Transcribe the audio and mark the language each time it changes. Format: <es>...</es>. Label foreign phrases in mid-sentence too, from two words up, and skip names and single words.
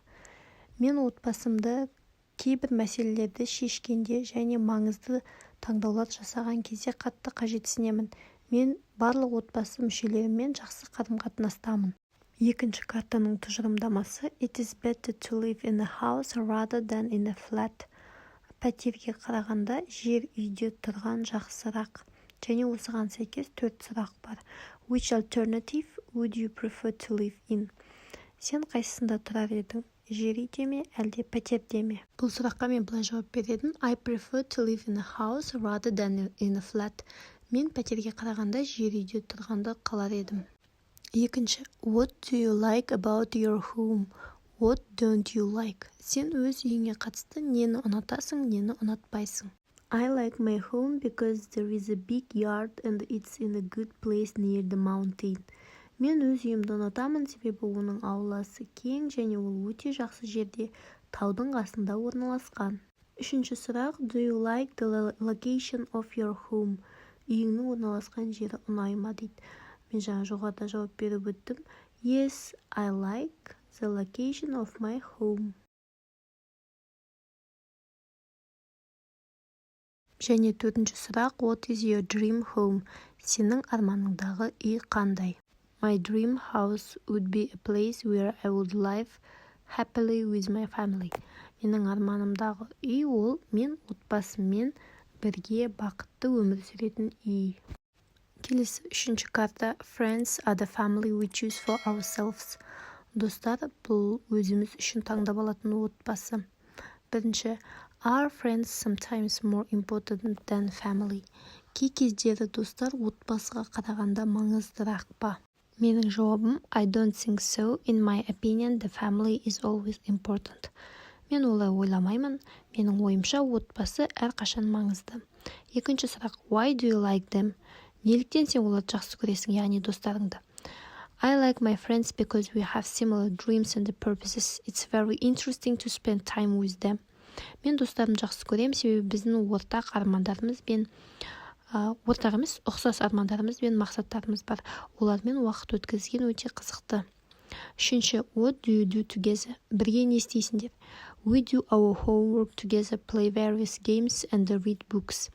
<kk>Мен отбасымды кейбір мәселелерді шешкенде және маңызды таңдаулар жасаған кезде қатты қажетсінемін. Мен барлық отбасы мүшелерімен жақсы қарым-қатынастамын. Екінші картаның тұжырымдамасы</kk> <en>It is better to live in a house rather than in a flat.</en> <kk>Пәтерге қарағанда жер үйде тұрған жақсырақ. Және осыған сәйкес 4 сұрақ бар.</kk> <en>Which alternative would you prefer to live in?</en> <kk>Сен қайсысында тұрар едің? Жер үйде ме, әлде пәтерде ме? Бұл сұраққа мен былай жауап бередім.</kk> <en>I prefer to live in a house rather than in a flat.</en> <kk>Мен пәтерге қарағанда жер үйде тұрғанды қалар едім. Екінші,</kk> <en>What do you like about your home? What don't you like?</en> <kk>Сен өз үйіңе қатысты нені ұнатасың, нені ұнатпайсың?</kk> <en>I like my home because there is a big yard and it's in a good place near the mountain.</en> <kk>Мен өз үйімді ұнатамын, себебі оның ауласы кең және ол өте жақсы жерде, таудың қасында орналасқан. Үшінші сұрақ,</kk> <en>Do you like the location of your home?</en> <kk>Үйіңнің орналасқан жері ұнай ма дейді. Мен жаңа жоғарыда жауап беріп өттім.</kk> <en>Yes, I like the location of my home.</en> <kk>Және төртінші сұрақ,</kk> <en>What is your dream home?</en> <kk>Сенің арманыңдағы үй қандай?</kk> <en>My dream house would be a place where I would live happily with my family.</en> <kk>Менің арманымдағы үй ол мен отбасыммен бірге бақытты өмір сүретін үй. Келесі үшінші карта</kk> <en>Friends are the family we choose for ourselves.</en> <kk>Достар бұл өзіміз үшін таңдап алатын отбасы.</kk> <en>Бірінші Are friends sometimes more important than family?</en> <kk>Кей кездері достар отбасыға қарағанда маңыздырақ па? Менің жауабым</kk> <en>I don't think so. In my opinion, the family is always important.</en> <kk>Мен олай ойламаймын. Менің ойымша отбасы әрқашан маңызды. Екінші сұрақ</kk> <en>Why do you like them?</en> <kk>Неліктен сен оларды жақсы көресің, яғни достарыңды?</kk> <en>I like my friends because we have similar dreams and purposes. It's very interesting to spend time with them.</en> <kk>Мен достарымды жақсы көрем, себебі біздің ортақ армандарымыз бен ортақ емес, ұқсас армандарымыз бен мақсаттарымыз бар. Олармен уақыт өткізген өте қызықты. Үшінші,</kk> <en>what do you do together?</en> <kk>Бірге не істейсіңдер?</kk> <en>We do our homework together, play various games and read books.</en>